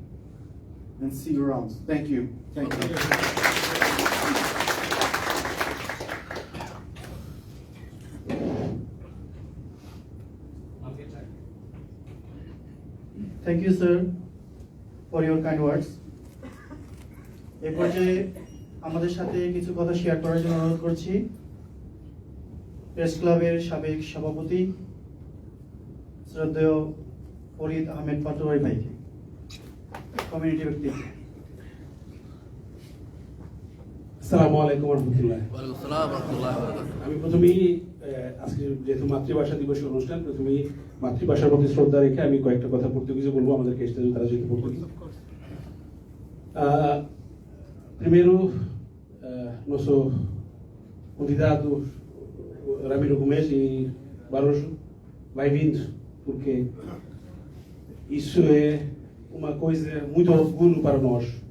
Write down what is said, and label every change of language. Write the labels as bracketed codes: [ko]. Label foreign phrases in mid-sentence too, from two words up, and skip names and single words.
[en] And see you around. Thank you. Thank you. Thank you, sir, for your kind words. [bn] এই পর্যায়ে আমাদের সাথে কিছু কথা শেয়ার করার জন্য অনুরোধ করছি প্রেস ক্লাবের সাবেক সভাপতি শ্রদ্ধেয় ফরিদ আহমেদ পাটোয়ারি ভাইকে, কমিউনিটি ব্যক্তি। [ar] السلام عليكم رحمة الله. [bn] আমি প্রথমেই আজকে যেহেতু মাতৃভাষা দিবসের অনুষ্ঠান, প্রথমেই মাতৃভাষার প্রতি শ্রদ্ধা রেখে আমি কয়েকটা কথা পর্তুগিজে বলবো, আমাদের কেসটা তারা যেহেতু পর্তুগিজ। [pt] Primeiro, nosso convidado Ramiro Gomes e Barroso vai vindo, porque isso é uma coisa muito orgulho para nós.